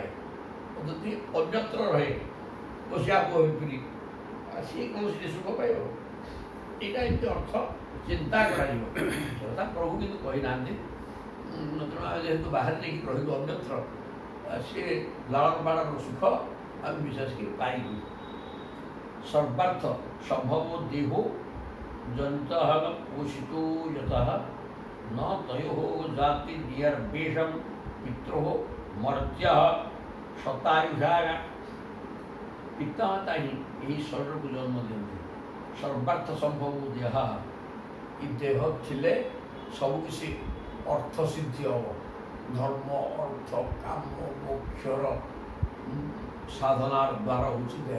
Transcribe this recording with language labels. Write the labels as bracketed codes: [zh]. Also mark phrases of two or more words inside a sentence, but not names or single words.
[or] ଯଦି ଅନ୍ୟତ୍ର ରହେ ବସିଆ ପୁଅ ହେଇକିରି ସିଏ କୌଣସି ସୁଖ ପାଇବ, ଏଇଟା ଏମିତି ଅର୍ଥ ଚିନ୍ତା କରାଯିବ, କଥା ପ୍ରଭୁ କିନ୍ତୁ କହିନାହାନ୍ତି। ତେଣୁ ଆମେ ଯେହେତୁ ବାହାରେ ନେଇକି ରହିଲୁ ଅନ୍ୟତ୍ର, ସିଏ ଲାଳନ ପାଳନର ସୁଖ ଆମେ ବିଶେଷ କରି ପାଇଲୁ। [sa] ସର୍ବାର୍ଥ ସମ୍ଭବ ଦେହୋ ଜନ୍ତଃ ପୋଷିतो यतः न तयोः जाति नियर्वेशं पित्रोः मर्त्यः शतायुषा। [or] ପିତାମାତା ହିଁ ଏହି ଶରୀରକୁ ଜନ୍ମ ଦିଅନ୍ତି, [sa] ସର୍ବାର୍ଥ ସମ୍ଭବ ଦେହ [or] ଇ ଦେହ ଥିଲେ ସବୁକିଛି ଅର୍ଥ ସିଦ୍ଧି ହେବ। ଧର୍ମ ଅର୍ଥ କାମ ମୋକ୍ଷର ସାଧନାର ଦ୍ୱାର ହେଉଛି ଦେହ।